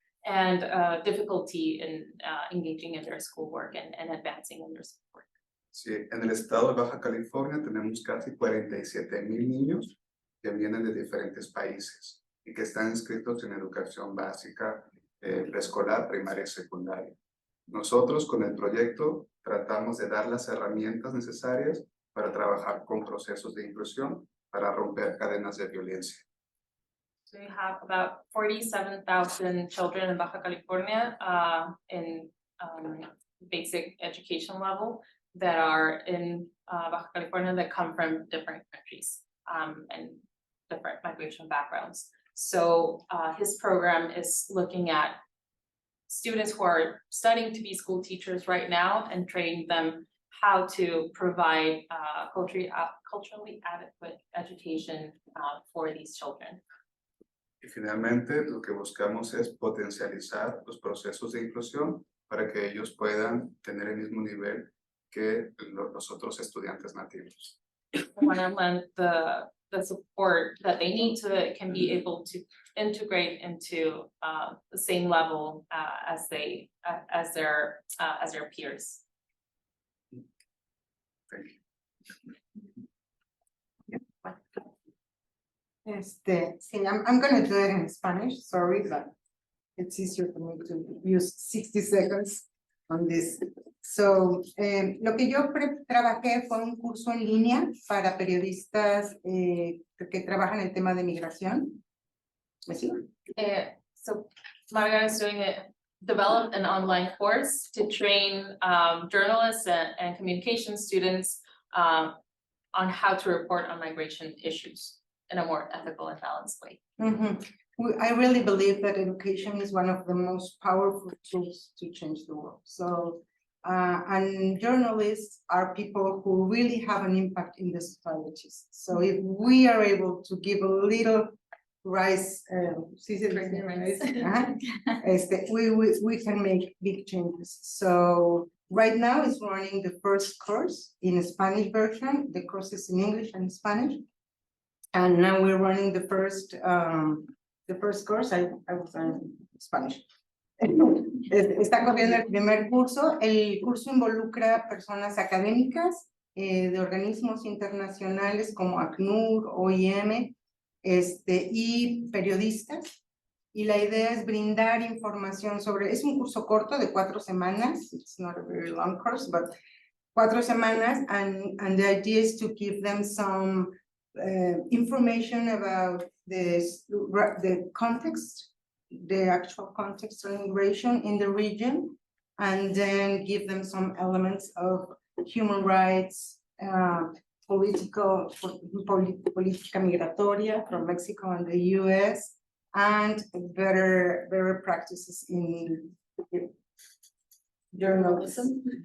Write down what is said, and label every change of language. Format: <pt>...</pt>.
<en>and difficulty in engaging in their schoolwork and advancing in their schoolwork.</en> <es>Sí, en el estado de Baja California tenemos casi 47,000 niños que vienen de diferentes países y que están inscritos en educación básica, preescolar, primaria y secundaria. Nosotros con el proyecto tratamos de dar las herramientas necesarias para trabajar con procesos de inclusión para romper cadenas de violencia.</es> <en>So we have about 47,000 children in Baja California in basic education level that are in Baja California that come from different countries and different migration backgrounds. So his program is looking at students who are studying to be school teachers right now and training them how to provide culturally adequate education for these children.</en> <es>Y finalmente lo que buscamos es potencializar los procesos de inclusión para que ellos puedan tener el mismo nivel que los otros estudiantes nativos.</es> <en>When the support that they need to can be able to integrate into the same level as their peers. Thank you. See, I'm gonna do it in Spanish, sorry, but it's easier for me to use 60 seconds on this.</en> <es>So, lo que yo trabajé fue un curso en línea para periodistas que trabajan el tema de migración. ¿Sí?</es> <en>So Marga is developed an online course to train journalists and communication students on how to report on migration issues in a more ethical and balanced way. I really believe that education is one of the most powerful tools to change the world. So, and journalists are people who really have an impact in the societies. So if we are able to give a little rise, we can make big changes. So right now it's running the first course in a Spanish version. The course is in English and Spanish. And now we're running the first course. I was in Spanish.</en> <es>Está corriendo el primer curso. El curso involucra personas académicas de organismos internacionales como ACNUR, OIM, y periodistas. Y la idea es brindar información sobre, es un curso corto de 4 semanas.</es> <en>It's not a very long course, but</en> <es>4 semanas.</es> <en>And the idea is to give them some information about the context, the actual context of immigration in the region, and then give them some elements of human rights,</en> <es>política migratoria</es> <en>from Mexico and the U.S., and better practices in journalism.</en>